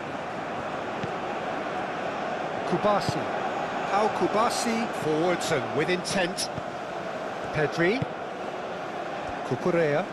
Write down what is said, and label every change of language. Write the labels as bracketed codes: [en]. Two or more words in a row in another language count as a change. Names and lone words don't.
[en] Kubasi. Pau Kubasi forwards and with intent. Pedri. Cucurella.